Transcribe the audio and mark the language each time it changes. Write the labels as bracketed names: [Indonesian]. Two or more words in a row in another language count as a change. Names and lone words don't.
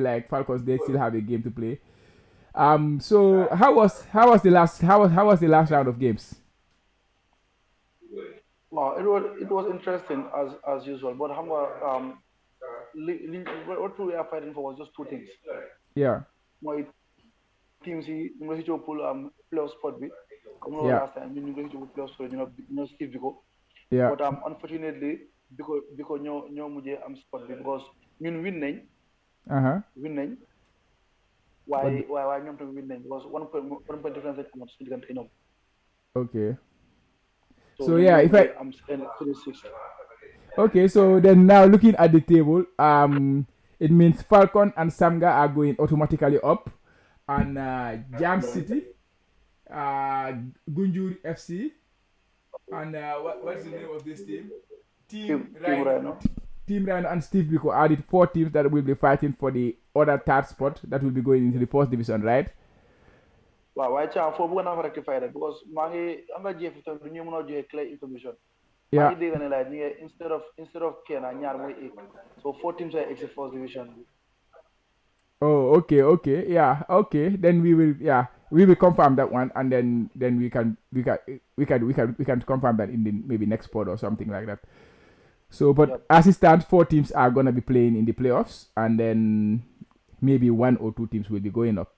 [English] Like Falcons, they still have a game to play. So how was the last round of games? Well, it was interesting as usual, but what we are fighting for was just two things. Yeah. My team see [Wolof] ñu ngi ci pour [English] playoff spot [Wolof] bi comme loolu [English] Yeah. last time [Wolof] ñu ngi ci [English] playoff spot [Wolof] ñu Steve Biko. [English] Yeah. But unfortunately because [Wolof] ñoo mujjee am spot bi because ñun win nañ. Win nañ. waaye ñoom tamit win nañ because [English] one point difference [Wolof] lañ amoon suñu diggante ñoom. [English] Okay. So yeah, if I am 26. Okay, so then now looking at the table, it means Falcon and Samga are going automatically up, and Jam City, Gunjur FC, and what's the name of this team? Team Rhino and Steve Biko are the 4 teams that will be fighting for the other third spot that will be going into the 4th division, right? Wow, why chance for [Wolof] bëgg naa fa [English] rectify that because [Wolof] maa ngi am nga GFF tamit du ñu mën a joxe [English] clear information. Yeah. [Wolof] maa ngi dégg ne like ñu ngi instead of kenn ñaar mooy egg [English] so 4 teams are exit 4th division. Oh, okay, yeah, okay. Then we will confirm that one, and then we can confirm that in the maybe next pod or something like that. So, but as it stands, 4 teams are gonna be playing in the playoffs, and then maybe 1 or 2 teams will be going up.